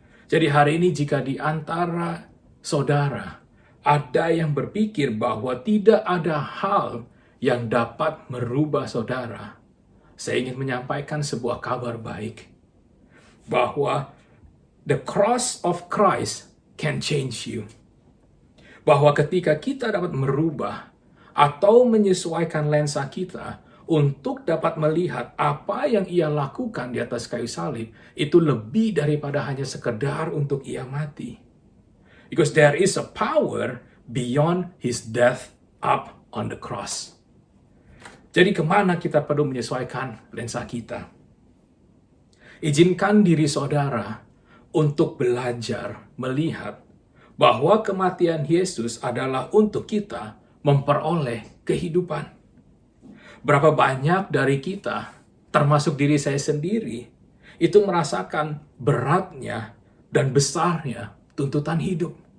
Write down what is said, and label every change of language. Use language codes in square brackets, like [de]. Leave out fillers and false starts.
[id] Jadi hari ini jika di antara saudara ada yang berpikir bahwa tidak ada hal yang dapat merubah saudara, saya ingin menyampaikan sebuah kabar baik, bahwa [en] the cross of Christ can change you. [id] Bahwa ketika kita dapat merubah atau menyesuaikan lensa kita untuk dapat melihat apa yang Ia lakukan di atas kayu salib, itu lebih daripada hanya sekedar untuk Ia mati. [en] Because there is a power beyond His death up on the cross. [id] Jadi kemana kita perlu menyesuaikan lensa kita? Izinkan diri saudara untuk belajar melihat bahwa kematian Yesus adalah untuk kita memperoleh kehidupan. Berapa banyak dari kita, termasuk diri saya sendiri, itu merasakan beratnya dan besarnya tuntutan hidup.